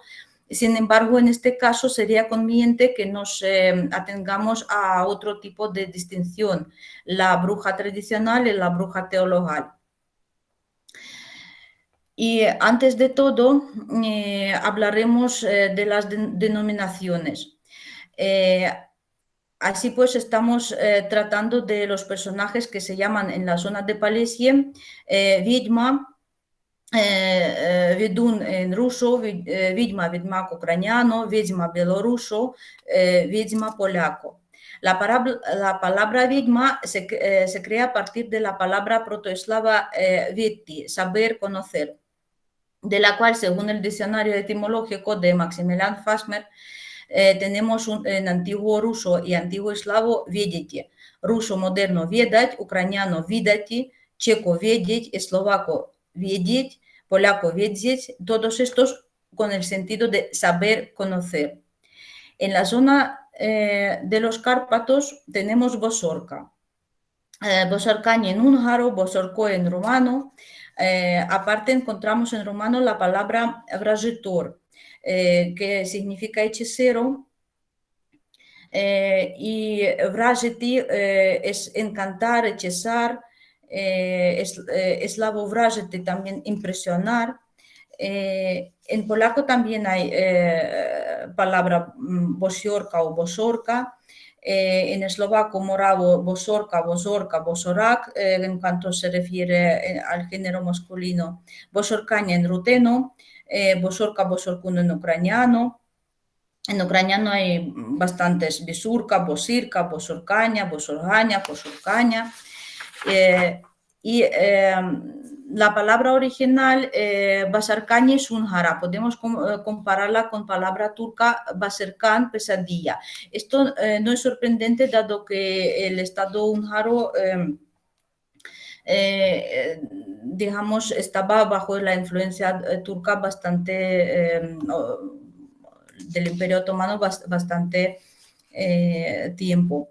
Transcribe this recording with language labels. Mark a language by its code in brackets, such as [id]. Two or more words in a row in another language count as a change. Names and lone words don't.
[es] Sin embargo, en este caso sería conveniente que nos atengamos a otro tipo de distinción: la bruja tradicional y la bruja teologal. Y antes de todo, hablaremos de las denominaciones. Así pues, estamos tratando de los personajes que se llaman en la zona de Palesia [ru] ведьма, ведун [es] en ruso, [uk] ведьма, ведьмак [es] ucraniano, ведьма bielorruso, ведьма polaco. La palabra ведьма se crea a partir de la palabra protoeslava vedti, saber, conocer, de la cual, según el diccionario etimológico de Maximilian Fasmer, tenemos en antiguo ruso y antiguo eslavo vedeti, ruso moderno vedать, ucraniano vidati, checo vedetь, eslovaco vedetь, polaco vedetь, todos estos con el sentido de saber, conocer. En la zona de los Cárpatos tenemos Bosorca. Bosorcani en húngaro, Bosorco en rumano. Aparte encontramos en rumano la palabra vrajitor, que significa hechicero, y vrajeti es encantar, hechizar, eslavo vrajeti también impresionar. En polaco también hay palabra bosiorka o bosorka. En eslovaco moravo bosorka, bosorka, bosorak, en cuanto se refiere al género masculino. Bosorkania en ruteno, bosorka, bosorkuno en ucraniano. En ucraniano hay bastantes bisurka, bosirka, bosorkania, bosorgaña, bosorcaña. Y la palabra original, basarkani, es húngara. Podemos compararla con palabra turca basarkan, pesadilla. Esto no es sorprendente, dado que el Estado húngaro, digamos, estaba bajo la influencia turca bastante, del Imperio Otomano bastante tiempo.